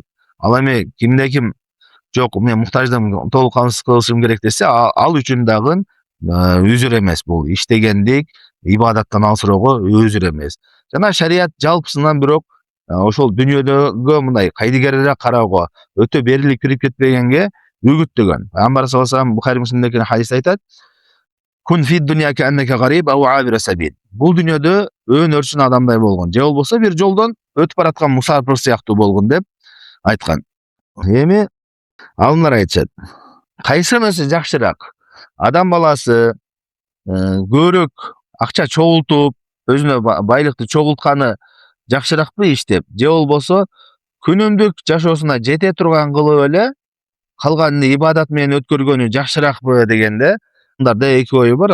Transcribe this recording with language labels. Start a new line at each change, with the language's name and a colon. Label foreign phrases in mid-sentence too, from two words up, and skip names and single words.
Kyrgyz: Ал эми кимде-ким жок, мен муктаждым, толук кылышым керек десе, ал үчүн дагы үзүр эмес бул. Иштегендик, ибадаттан алсыроого үзүр эмес. Жана шарият жалпысынан бирок ошол дүйнөдөгө мындай кайдыгерирээк кароого, өтө берилип кирип кетпегенге үгүттөгөн. Пайгамбар
Arabic: صلى الله عليه وسلم
Kyrgyz: Бухари Муслимдеги хадисте айтат:
Arabic: "كن في الدنيا كأنك غريب أو عابر سبيل."
Kyrgyz: Бул дүйнөдө өн өрчүн адамдай болгон, же болбосо бир жолдон өтүп бараткан мусафир сыяктуу болгон деп айткан. Эми алымдар айтышат. Кайсынысы жакшыраак? Адам баласы көбүрөөк акча чогултуп, өзүнө байлыкты чогултканы жакшыраакпы иштеп, же болбосо күнүмдүк жашоосуна жете турган кылып эле калганын ибадат менен өткөргөнү жакшыраакпы дегенде, мындарда эки ою бар.